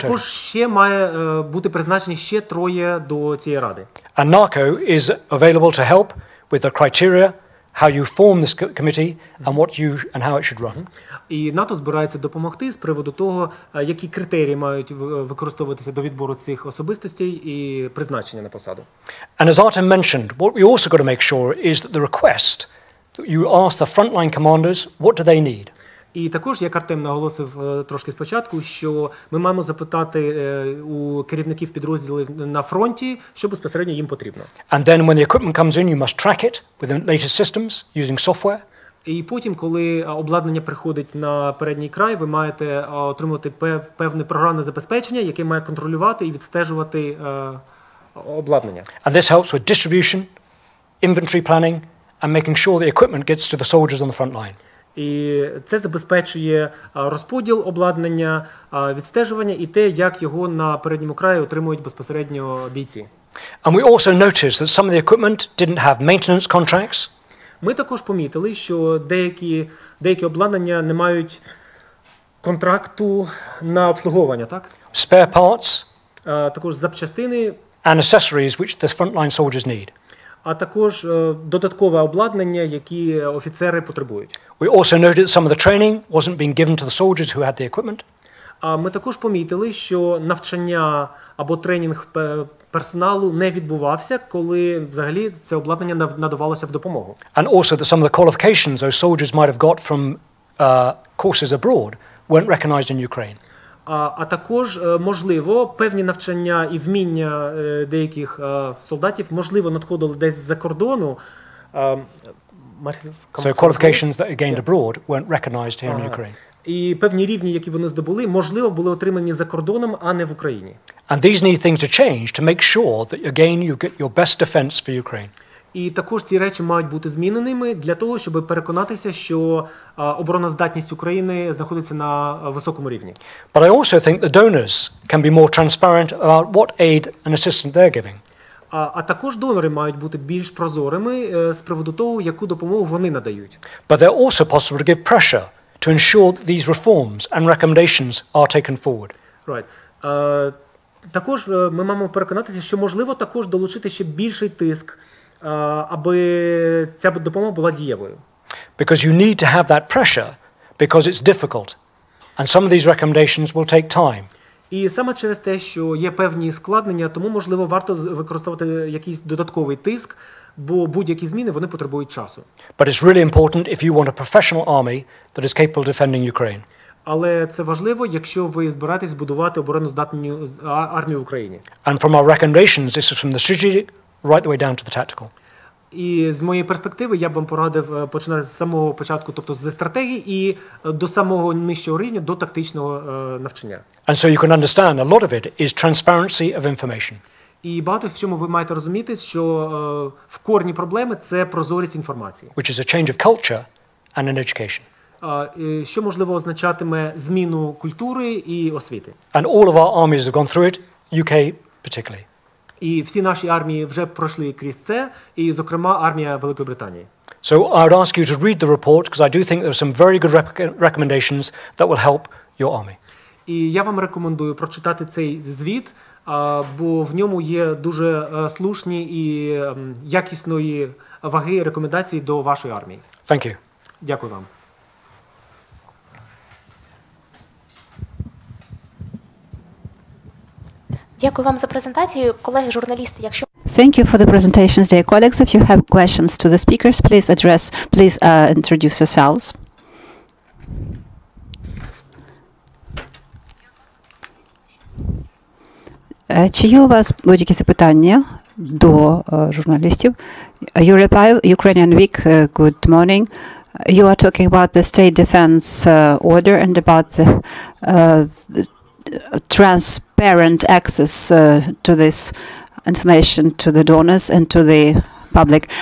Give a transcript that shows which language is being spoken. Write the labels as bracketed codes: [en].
[uk] також ще має бути призначені ще 3 до цієї ради. [en] And NARCO is available to help with the criteria, how you form this committee and how it should run. [uk] І НАТО збирається допомогти з приводу того, які критерії мають використовуватися до відбору цих особистостей і призначення на посаду. [en] And as Artem mentioned, what we also got to make sure is that the request that you ask the frontline commanders, what do they need? [uk] І також, як Артем наголосив трошки спочатку, що ми маємо запитати у керівників підрозділів на фронті, що безпосередньо їм потрібно. [en] And then when the equipment comes in, you must track it with the latest systems using software. [uk] І потім, коли обладнання приходить на передній край, ви маєте отримати певне програмне забезпечення, яке має контролювати і відстежувати обладнання. [en] And this helps with distribution, inventory planning, and making sure the equipment gets to the soldiers on the front line. [uk] І це забезпечує розподіл обладнання, відстежування і те, як його на передньому краї отримують безпосередньо бійці. [en] And we also noticed that some of the equipment didn't have maintenance contracts. [uk] Ми також помітили, що деякі обладнання не мають контракту на обслуговування, так? [en] Spare parts [uk] Також запчастини, [en] and accessories which the frontline soldiers need. [uk] а також додаткове обладнання, які офіцери потребують. [en] We also noted that some of the training wasn't being given to the soldiers who had the equipment. [uk] Ми також помітили, що навчання або тренінг персоналу не відбувався, коли взагалі це обладнання надавалося в допомогу. [en] And also that some of the qualifications those soldiers might have got from courses abroad weren't recognized in Ukraine. [uk] А також, можливо, певні навчання і вміння деяких солдатів, можливо, надходили десь з-за кордону. [en] So qualifications that are gained abroad weren't recognized here in Ukraine. [uk] І певні рівні, які вони здобули, можливо, були отримані за кордоном, а не в Україні. [en] And these need things to change to make sure that, again, you get your best defense for Ukraine. [uk] І також ці речі мають бути зміненими для того, щоб переконатися, що обороноздатність України знаходиться на високому рівні. [en] But I also think the donors can be more transparent about what aid and assistance they're giving. [uk] А також донори мають бути більш прозорими з приводу того, яку допомогу вони надають. [en] But they're also possible to give pressure to ensure that these reforms and recommendations are taken forward. Right. [uk] Також ми маємо переконатися, що можливо також долучити ще більший тиск, аби ця допомога була дієвою. [en] Because you need to have that pressure because it's difficult. And some of these recommendations will take time. [uk] І саме через те, що є певні складнення, тому, можливо, варто використовувати якийсь додатковий тиск, бо будь-які зміни, вони потребують часу. [en] But it's really important if you want a professional army that is capable of defending Ukraine. [uk] Але це важливо, якщо ви збираєтесь збудувати обороноздатну армію в Україні. [en] And from our recommendations, this is from the strategic right the way down to the tactical. [uk] І з моєї перспективи я б вам порадив починати з самого початку, тобто з стратегії, і до самого нижчого рівня, до тактичного навчання. [en] And so you can understand a lot of it is transparency of information. [uk] І багато в чому ви маєте розуміти, що в корні проблеми – це прозорість інформації. [en] Which is a change of culture and an education. [uk] Що, можливо, означатиме зміну культури і освіти. [en] And all of our armies have gone through it, UK particularly. [uk] І всі наші армії вже пройшли крізь це, і, зокрема, армія Великої Британії. [en] So I would ask you to read the report because I do think there are some very good recommendations that will help your army. [uk] І я вам рекомендую прочитати цей звіт, бо в ньому є дуже слушні і якісної ваги рекомендації до вашої армії. [en] Thank you. [uk] Дякую вам. Дякую вам за презентацію, колеги журналісти. Якщо [en] Thank you for the presentations, dear colleagues. If you have questions to the speakers, please introduce yourselves. [uk] Чи є у вас будь-які запитання до журналістів? [en] You reply, Ukrainian Week, good morning. You are talking about the state defense order and about the transparent access to this information to the donors and to the public.